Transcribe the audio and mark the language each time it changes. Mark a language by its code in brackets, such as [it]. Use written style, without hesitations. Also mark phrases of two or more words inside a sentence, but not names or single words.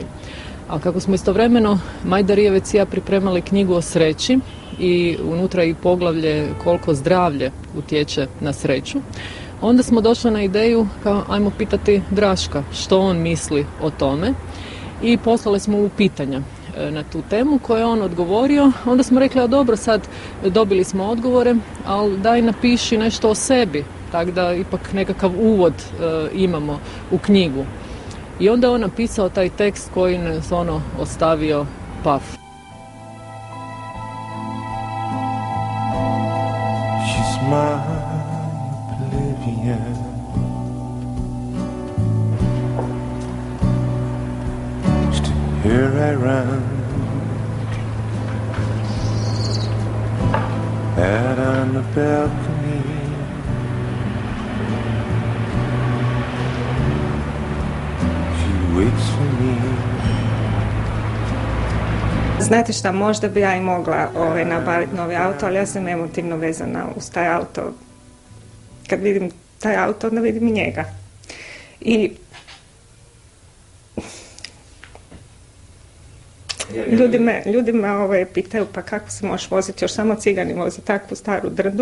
[hr] A kako smo istovremeno Majda Rijevec i ja pripremali knjigu o sreći i unutra i poglavlje koliko zdravlje utječe na sreću, onda smo došli na ideju kao ajmo pitati Draška što on misli o tome i poslali smo mu pitanja na tu temu koje je on odgovorio. Onda smo rekli, a dobro, sad dobili smo odgovore, ali daj napiši nešto o sebi, tako da ipak nekakav uvod imamo u knjigu. I onda on napisao taj tekst koji nas ostavio paf. [en] She's my oblivion. Here I run, out on the balcony. She waits for me. [hr] Znate šta, možda bi ja i mogla nabaviti novi auto, ali ja sam emotivno vezana uz taj auto. Kad vidim taj auto, onda vidim i njega. I ljudi me pitaju pa kako se možeš voziti, još samo cigani voze takvu staru drdu.